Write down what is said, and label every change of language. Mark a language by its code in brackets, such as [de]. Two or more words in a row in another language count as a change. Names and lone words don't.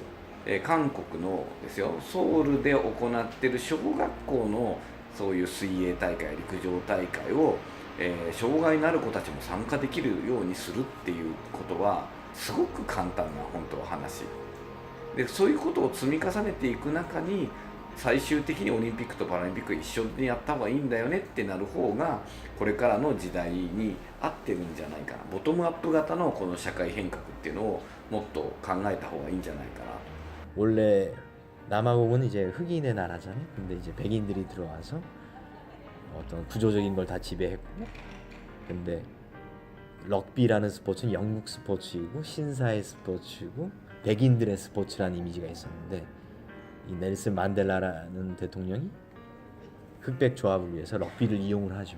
[ja] 韓国のですよ、ソウルで行ってる小学校のそういう水泳大会、陸上大会を、障害のある子たちも参加できるようにするっていうことはすごく簡単な本当は話で、そういうことを積み重ねていく中に最終的にオリンピックとパラリンピック一緒にやった方がいいんだよねってなる方がこれからの時代に合ってるんじゃないかな。ボトムアップ型のこの社会変革っていうのをもっと考えた方がいいんじゃないかな。 [ko] 원래 남아공은 이제 흑인의 나라잖아요. 근데 이제 백인들이 들어와서 어떤 구조적인 걸 다 지배했고, 근데 럭비라는 스포츠는 영국 스포츠이고 신사의 스포츠이고 백인들의 스포츠라는 이미지가 있었는데, 이 넬슨 만델라라는 대통령이 흑백 조합을 위해서 럭비를 이용을 하죠.